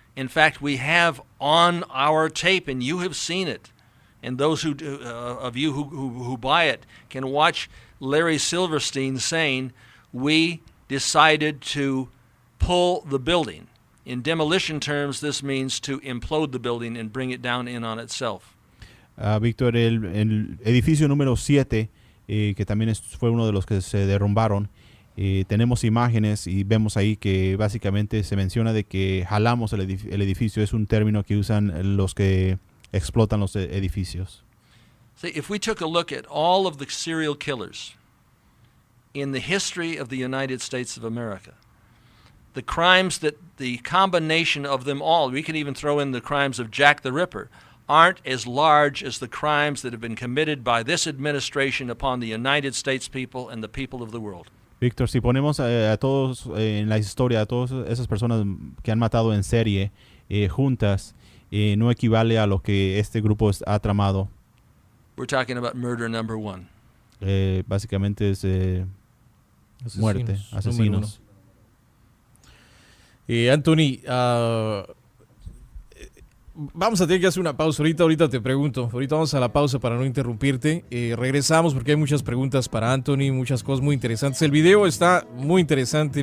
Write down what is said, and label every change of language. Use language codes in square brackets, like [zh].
[en] In fact, we have on our tape, and you have seen it, and those of you who buy it can watch Larry Silverstein saying, we decided to pull the building. In demolition terms, this means to implode the building and bring it down in on itself. [es] Víctor, el edificio número 7, que también fue uno de los que se derrumbaron, tenemos imágenes y vemos ahí que básicamente se menciona de que jalamos el edificio. Es un término que usan los que explotan los edificios. [en] See, if we took a look at all of the serial killers in the history of the United States of America, the crimes that the combination of them all, we can even throw in the crimes of Jack the Ripper, aren't as large as the crimes that have been committed by this administration upon the United States people and the people of the world. [es] Víctor, si ponemos a todos en la historia, a todas esas personas que han matado en serie juntas, no equivale a lo que este grupo ha tramado. [en] We're talking about murder number 1. [es] Básicamente es muerte, asesinos. Anthony, Vamos a tener que hacer una pausa. Ahorita te pregunto. Ahorita vamos a la pausa para no interrumpirte. Regresamos porque hay muchas preguntas para Anthony, muchas cosas muy interesantes. El video está muy interesante.